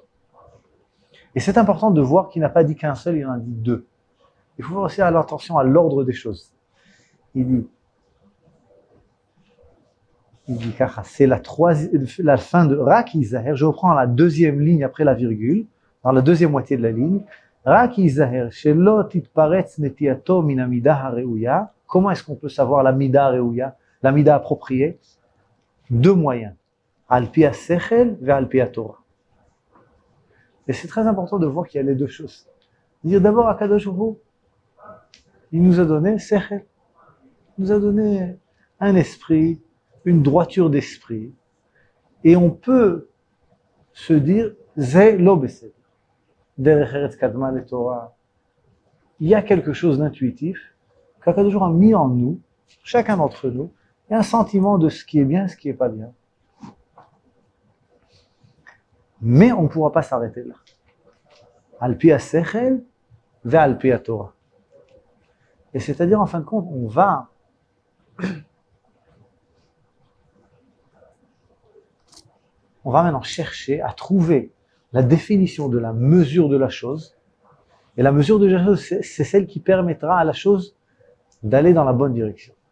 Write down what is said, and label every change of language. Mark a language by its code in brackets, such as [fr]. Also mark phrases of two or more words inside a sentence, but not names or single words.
[fr] Et c'est important de voir qu'il n'a pas dit qu'un seul, il en a dit 2. Il faut aussi avoir attention à l'ordre des choses. Il dit car c'est la fin de [he] רק יזהר. [fr] Je reprends la 2e ligne après la virgule, dans la 2e moitié de la ligne. [he] רק יזהר, שלא תתפרץ נטייתו מן המידה הראויה. [fr] Comment est-ce qu'on peut savoir la [he] מידה הראויה, [fr] la mida appropriée? [he] 2 moyens. על פי השכל ועל פי התורה. [fr] Et c'est très important de voir qu'il y a les 2 choses. Dire d'abord [he] הקדוש ברוך הוא, [fr] il nous a donné sechel, il nous a donné un esprit, une droiture d'esprit, et on peut se dire [he] זה לא בסדר. דרך ארץ קדמה לתורה. [fr] Il y a quelque chose d'intuitif qu' [he] הקדוש ברוך הוא [fr] a mis en nous, chacun d'entre nous, il y a un sentiment de ce qui est bien, ce qui est pas bien. Mais on ne pourra pas s'arrêter là. [he] על פי השכל ועל פי התורה. [fr] Et c'est-à-dire, en fin de compte, on va maintenant chercher à trouver la définition de la mesure de la chose. Et la mesure de la chose, c'est celle qui permettra à la chose d'aller dans la bonne direction.